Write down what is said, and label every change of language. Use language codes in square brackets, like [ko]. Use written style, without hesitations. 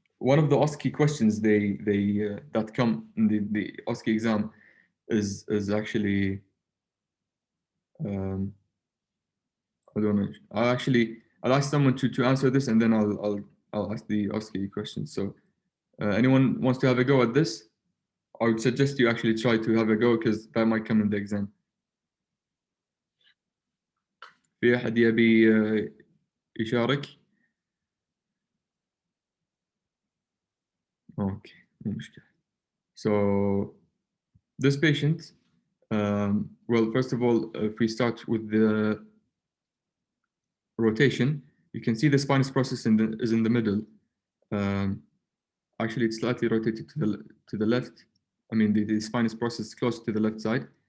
[en] one of the OSCE questions that come in the OSCE exam is actually I don't know. I'll ask someone to answer this, and then I'll ask the OSCE question. So anyone wants to have a go at this? I would suggest you actually try to have a go because that might come in the exam. [ar] في أحد يبي يشارك؟ Okay, مو مشكلة. [en] So this patient, well, first of all, if we start with the rotation, you can see the spinous process is in the middle. Actually, it's slightly rotated to the left. I mean, the spinous process is close to the left side.